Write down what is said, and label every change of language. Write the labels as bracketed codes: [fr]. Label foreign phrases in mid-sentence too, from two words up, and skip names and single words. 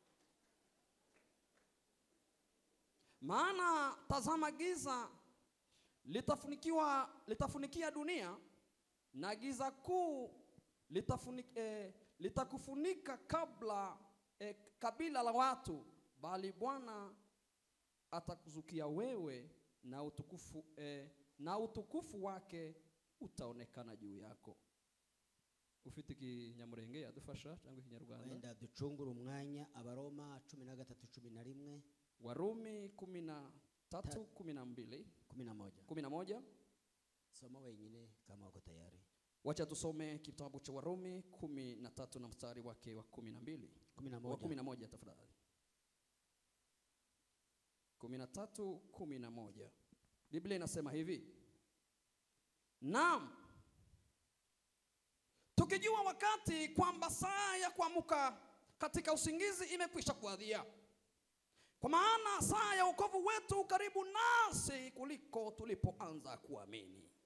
[sw] Maana tazama, giza litafunikia dunia, na giza kuu litakufunika kabila la watu, bali Bwana atakuzukia wewe, na utukufu wake utaonekana juu yako. [rw] Ufite kinyamurenge adufasha cyangwa ikinyarwanda? Wenda ducungura umwanya. Abaroma 13:11. [sw] Warumi 13:12. 11. Soma wenyine kama uko tayari. Wacha tusome kitabu cha Warumi 13 na mstari wake wa 12. 11 tafadhali. 13:11. Biblia inasema hivi: naam, tukijua wakati kwamba saa ya kuamka katika usingizi imekwisha kuadhia, kwa maana saa ya wokovu wetu karibu nasi kuliko tulipoanza kuamini.